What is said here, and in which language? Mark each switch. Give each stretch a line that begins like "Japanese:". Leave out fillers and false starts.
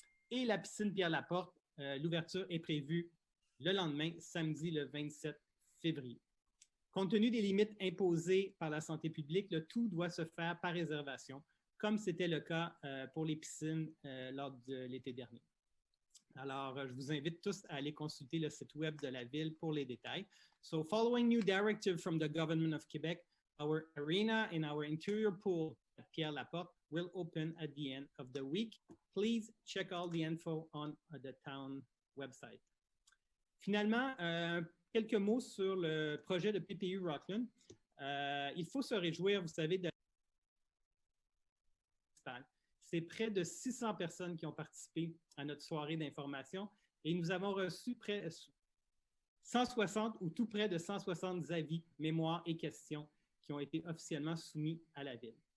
French: Et la piscine Pierre-Laporte, l'ouverture est prévue le lendemain, samedi le 27 février. Compte tenu des limites imposées par la santé publique, le tout doit se faire par réservation, comme c'était le cas pour les piscines lors de l'été dernier. Alors, je vous invite tous à aller consulter le site web de la Ville pour les détails.
English: So, following new directive from the Government of Quebec, our arena and our interior pool at Pierre-Laporte will open at the end of the week. Please check all the info on the town website.
French: Finalement, quelques mots sur le projet de PPU Rockland. Il faut se réjouir, vous savez, de c'est près de 600 personnes qui ont participé à notre soirée d'information et nous avons reçu près de 160 ou tout près de 160 avis, mémoires et questions qui ont été officiellement soumis à la Ville.